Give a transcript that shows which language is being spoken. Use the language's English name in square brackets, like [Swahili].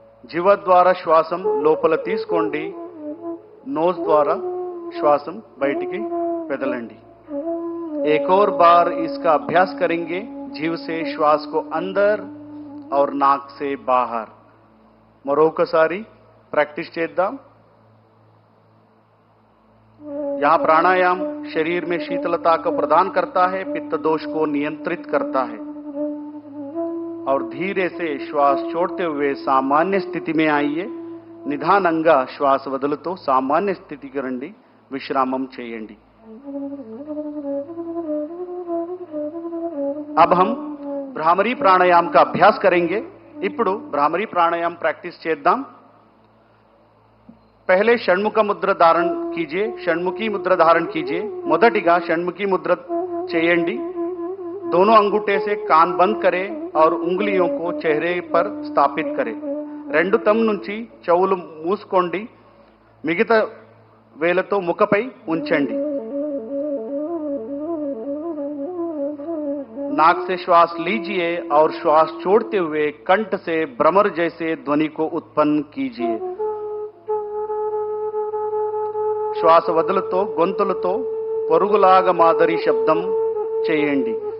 [Telugu] जीव द्वारा श्वासम లోపల తీసుకోండి. नोज द्वारा श्वासम బయటికి వదలండి. [Hindi] एक और बार इसका अभ्यास करेंगे. जीव से श्वास को अंदर और नाक से बाहर. [Telugu] మరొకసారి प्रैक्टिस చేద్దాం. [Hindi] यहां प्राणायाम शरीर में शीतलता को प्रदान करता है, पित्त दोष को नियंत्रित करता है और धीरे से श्वास छोड़ते हुए सामान्य स्थिति में आइए. [Telugu] నిదానంగా శ్వాస వదులుతూ సామాన్య స్థితికి రండి. విశ్రామం చేయండి. [Hindi] अब हम भ्रामरी प्राणायाम का अभ्यास करेंगे. [Telugu] ఇప్పుడు भ्रामरी प्राणायाम प्रैक्टिस చేద్దాం. [Hindi] पहले षण्मुख मुद्रा धारण कीजिए. षण्मुखी मुद्रा धारण कीजिए. [Telugu] మొదటిగా షణ్ముఖి ముద్ర చేయండి. [Hindi] दोनों अंगूठे से कान बंद करें और उंगलियों को चेहरे पर स्थापित करें. [Telugu] రెండు తమ్ నుంచి చెవులు మూసుకోండి. మిగతా వేలతో ముఖపై ఉంచండి. [Hindi] नाक से श्वास लीजिए और श्वास छोड़ते हुए कंठ से भ्रमर जैसे ध्वनि को उत्पन्न कीजिए. [Telugu] శ్వాస వదులుతో గొంతులతో పరుగులాగా మాదిరి శబ్దం చేయండి.